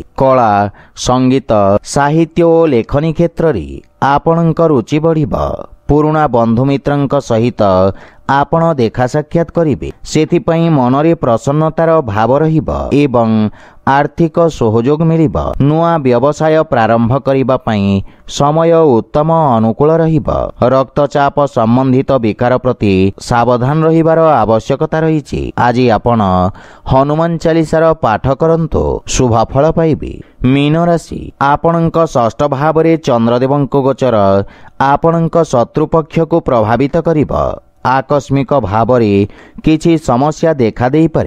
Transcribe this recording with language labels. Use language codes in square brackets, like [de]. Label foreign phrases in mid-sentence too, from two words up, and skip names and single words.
[or] କଳା ସଙ୍ଗୀତ ସାହିତ୍ୟ ଓ ଲେଖନୀ କ୍ଷେତ୍ର ରେ ଆପଣଙ୍କ ରୁଚି ବଢ଼ିବ। ପୁରୁଣା ବନ୍ଧୁ ମିତ୍ରଙ୍କ ସହିତ ଆପଣ ଦେଖା ସାକ୍ଷାତ କରିବେ ସେଥିପାଇଁ ମନରେ ପ୍ରସନ୍ନତାର ଭାବ ରହିବ ଏବଂ ଆର୍ଥିକ ସହଯୋଗ ମିଳିବ। ନୂଆ ବ୍ୟବସାୟ ପ୍ରାରମ୍ଭ କରିବା ପାଇଁ ସମୟ ଉତ୍ତମ ଅନୁକୂଳ ରହିବ। ରକ୍ତଚାପ ସମ୍ବନ୍ଧିତ ବିକାର ପ୍ରତି ସାବଧାନ ରହିବାର ଆବଶ୍ୟକତା ରହିଛି। ଆଜି ଆପଣ ହନୁମାନ ଚାଳିଶାର ପାଠ କରନ୍ତୁ ଶୁଭ ଫଳ ପାଇବେ। ମୀନ ରାଶି ଆପଣଙ୍କ ଷଷ୍ଠ ଭାବ ରେ ଚନ୍ଦ୍ରଦେବଙ୍କ ଗୋଚର ଆପଣଙ୍କ ଶତ୍ରୁପକ୍ଷ କୁ ପ୍ରଭାବିତ କରିବ। ଆକସ୍ମିକ ଭାବ ରେ କିଛି ସମସ୍ୟା ଦେଖା ଦେଇ ପାରେ।